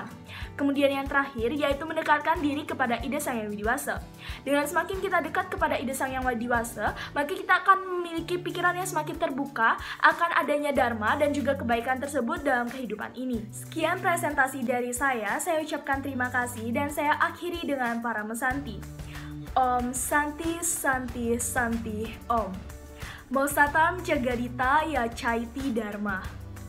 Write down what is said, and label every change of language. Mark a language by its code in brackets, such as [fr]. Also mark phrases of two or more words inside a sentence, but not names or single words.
[id] Kemudian yang terakhir yaitu mendekatkan diri kepada ide Sang Yang Widiwasa. Dengan semakin kita dekat kepada ide Sang Yang Widiwasa, maka kita akan memiliki pikiran yang semakin terbuka akan adanya dharma dan juga kebaikan tersebut dalam kehidupan ini. Sekian presentasi dari saya ucapkan terima kasih dan saya akhiri dengan para mesanti. [sa] ॐ शान्तिः शान्तिः शान्तिः ॐ. Mosatam Jagadita Ya Chaiti Dharma.